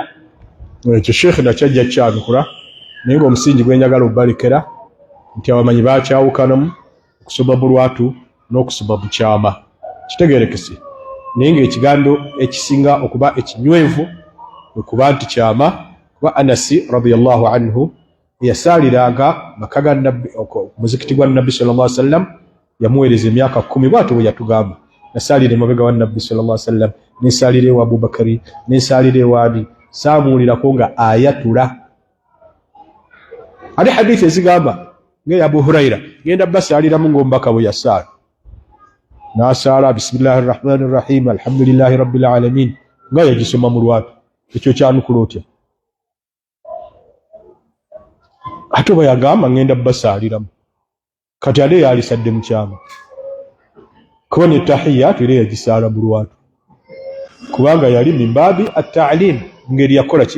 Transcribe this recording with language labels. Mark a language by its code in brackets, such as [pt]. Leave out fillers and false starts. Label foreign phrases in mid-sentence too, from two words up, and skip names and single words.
[lg] Ekyo Sheikh nakyajja kyanukula naye ng'omusingi gwe njagala obalekera nti abamanyi bakyawukanamu okusoma mu lwatu n'okusoma mu kyama. Kitegeerekese naye ng'ekigambo ekisinga okuba ekinywevu okuba nti kyama, kuba Anasi [ar] رضي الله عنه [lg] eyasaaliranga maka ga Nabbi muzikiti gwa Nabbi [ar] صلى الله عليه وسلم [lg] yamuweereza emyaka 10 bw'atyo bwe yatugamba. Nasaalira emabega wa Nabbi [ar] صلى الله عليه وسلم, [lg] n'ensaalira ewa Abubakari, n'ensaalira ewa Ali, saamuwulirako nga ayatula. Ate hadithi ezigamba ng'eya Abu Huraira genda basaaliramu ng'omubaka bwe yasaala. N'asaala [ar] بسم الله الرحمن الرحيم الحمد لله رب العالمين [lg] nga yagisoma mu lwatu. Ekyo kyanukula otya? Ate bwe yagamba ngenda basaaliramu kati ate yalisadde mu kyama. Kuba ne tahiyatu era yagisaala mu lwatu kubanga yali [ar] من باب التعليم, [lg] ngeri yakola ki?